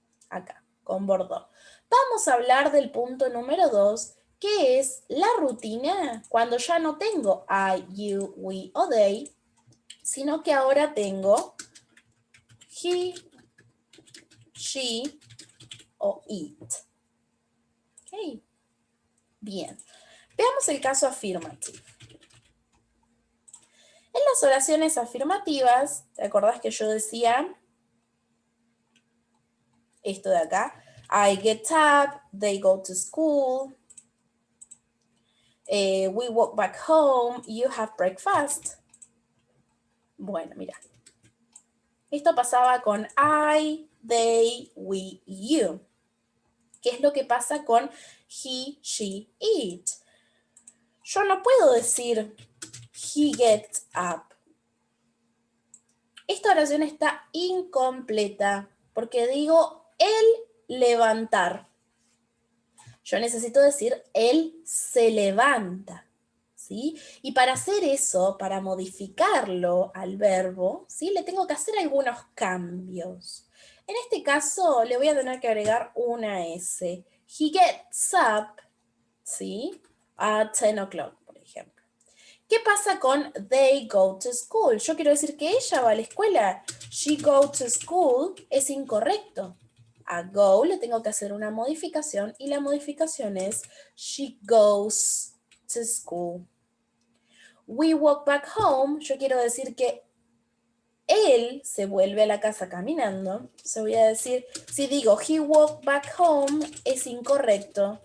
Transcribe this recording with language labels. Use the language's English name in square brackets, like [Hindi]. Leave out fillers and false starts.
[Spanish] Acá, con bordó. Vamos a hablar del punto número 2, que es la rutina cuando ya no tengo I, you, we o they, sino que ahora tengo he, she o it. Ok, bien. Veamos el caso afirmativo. En las oraciones afirmativas, ¿te acordás que yo decía esto de acá? [English] I get up, they go to school, we walk back home, you have breakfast. [Spanish] Bueno, mira. Esto pasaba con I, they, we, you. ¿Qué es lo que pasa con he, she, it? Yo no puedo decir [English] he gets up. [Spanish] Esta oración está incompleta porque digo el levantar. Yo necesito decir él se levanta. ¿Sí? Y para hacer eso, para modificarlo al verbo, ¿sí? Le tengo que hacer algunos cambios. En este caso, le voy a tener que agregar una S. [English] He gets up, [Spanish] ¿sí? [English] At 10 o'clock, [Spanish] por ejemplo. ¿Qué pasa con [English] they go to school? [Spanish] Yo quiero decir que ella va a la escuela. [English] She go to school [Spanish] es incorrecto. A go le tengo que hacer una modificación y la modificación es [English] she goes to school. We walk back home, [Spanish] yo quiero decir que él se vuelve a la casa caminando. Se voy a decir, si digo [English] he walked back home, [Spanish] es incorrecto.